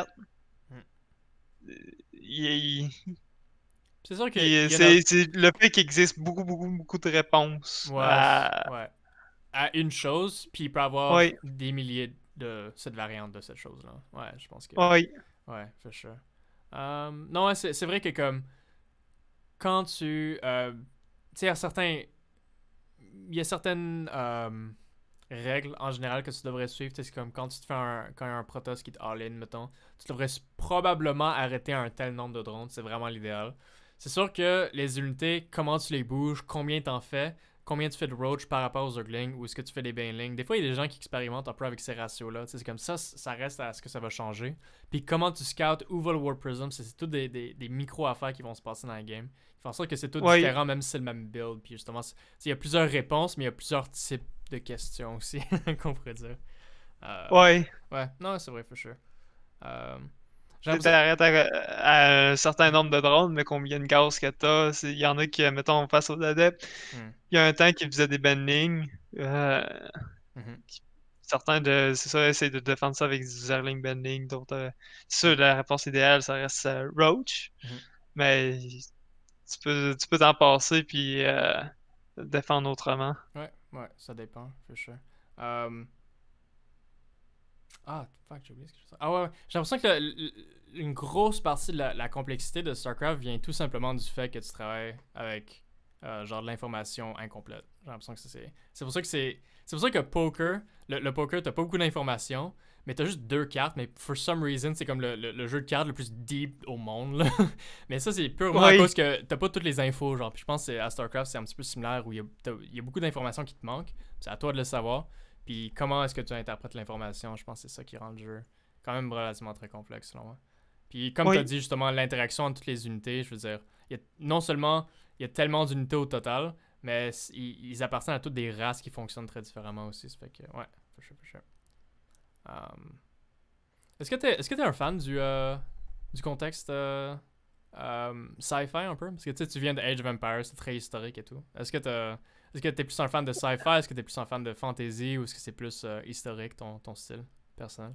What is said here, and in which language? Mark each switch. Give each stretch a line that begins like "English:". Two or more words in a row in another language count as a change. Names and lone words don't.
French: Mhm. Il- C'est sûr qu'il il- y en a. c'est le fait qu'il existe beaucoup de réponses. Ouais, ouais. À une chose, puis il peut y avoir Oui, des milliers de cette variante de cette chose-là. Ouais, je pense que. oui, Ouais,
English: for sure.
French: Non, ouais, c'est vrai que comme quand tu. Tu sais, il y a certaines règles en général que tu devrais suivre. C'est comme quand tu te fais quand il y a un Protoss qui te all-in, mettons, tu devrais probablement arrêter un tel nombre de drones. C'est vraiment l'idéal. C'est sûr que les unités, comment tu les bouges, combien t'en fais, combien tu fais de roach par rapport aux Zerglings, ou est-ce que tu fais des banelings. Des fois, il y a des gens qui expérimentent un peu avec ces ratios-là. C'est comme ça reste à ce que ça va changer. Puis comment tu scoutes, où va le War Prism, c'est tout des micro-affaires qui vont se passer dans la game. Ils font en sorte que c'est tout oui. différent, même si c'est le même build. Puis justement, il y a plusieurs réponses, mais il y a plusieurs types de questions aussi, qu'on pourrait dire. Euh, Oui. ouais, non, c'est vrai,
English: for sure.
French: Euh, j'ai Tu l'impression. t'arrêtes à un certain Mhm, nombre de drones, mais combien de gaz que t'as? Il y en a qui, mettons, face aux adeptes, mhm, il y a un temps qui faisait des bendings. mhm, Certains c'est ça, essayent de défendre ça avec du Zerling bending. D'autres, c'est sûr, mhm, la réponse idéale, ça reste Roach. mhm. Mais tu peux t'en passer puis défendre autrement. Ouais, ouais, ça dépend,
English: for sure. Euh, Ah, fuck,
French: j'ai oublié ce que je faisais. Ah ouais, ouais. J'ai l'impression que une grosse partie de la complexité de StarCraft vient tout simplement du fait que tu travailles avec genre de l'information incomplète. J'ai l'impression que c'est pour ça que c'est pour ça que poker, le poker, t'as pas beaucoup d'informations, mais t'as juste deux cartes, mais
English: for some reason,
French: c'est comme le jeu de cartes le plus deep au monde, là. Mais ça, c'est purement à Oui, cause que t'as pas toutes les infos, genre. Puis je pense que à StarCraft, c'est un petit peu similaire où il y a beaucoup d'informations qui te manquent. C'est à toi de le savoir. Puis comment est-ce que tu interprètes l'information, je pense que c'est ça qui rend le jeu quand même relativement très complexe selon moi. Puis comme tu as oui, dit justement, l'interaction entre toutes les unités, je veux dire, non seulement il y a tellement d'unités au total, mais ils appartiennent à toutes des races qui fonctionnent très différemment aussi. Ça fait que, ouais,
English: for sure, for sure.
French: Est-ce que t'es un fan du contexte sci-fi un peu? Parce que tu viens de Age of Empires, c'est très historique et tout. Est-ce que t'es plus un fan de sci-fi? Est-ce que t'es plus un fan de fantasy? Ou est-ce que c'est plus historique, ton style personnel?